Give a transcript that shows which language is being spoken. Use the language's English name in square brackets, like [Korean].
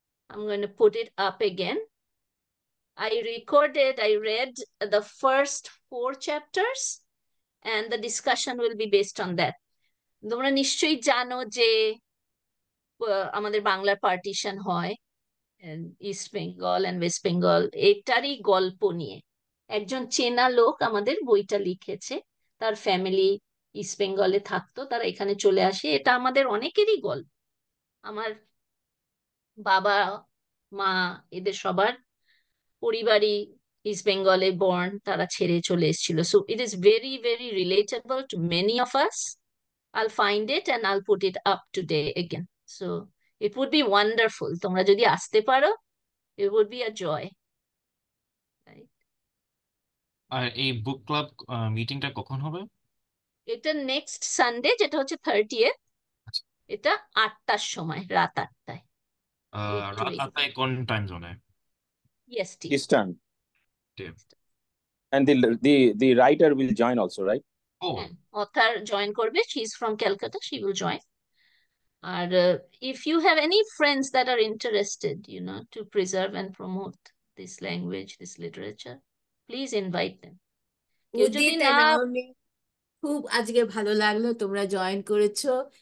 [English] I'm going to put it up again. I read the first 4 chapters, and the discussion will be based on that. [Bangla] তোমরা নিশ্চয়ই জানো যে আমাদের বাংলার partition হয় east Bengal and West Bengal, এটারই গল্প নিয়ে একজন চেনা লোক আমাদের বইটা লিখেছে. তার ফ্যামিলি ইস্ট বেঙ্গলে থাকতো, তারা এখানে চলে আসে. এটা আমাদের অনেকেরই গল্প. আমার বাবা মা এদের সবার পরিবারই ইস্ট বেঙ্গলে বর্ন, তারা ছেড়ে চলে এসেছিল. [English] So it is very very relatable to many of us. I'll find it and I'll put it up today again. So it would be wonderful. [Bangla] তোমরা যদি আসতে পারো, [English] it would be a joy. Right? [Bangla] আর এই বুক club মিটিংটা কখন হবে? এটা next Sunday, যেটা হচ্ছে 30th. এটা 8টার সময়, রাত 8টায়. রাত 8টায় কোন টাইম জোনে? [English] EST. Eastern. And the writer will join also, right? Oh, author join করবে. She's from Calcutta. She will join. And if you have any friends that are interested, to preserve and promote this language, this literature, please invite them. [Bangla] Udit [English] and [Bangla] Armi, খুব আজকে ভালো লাগলো তোমরা join করেছো.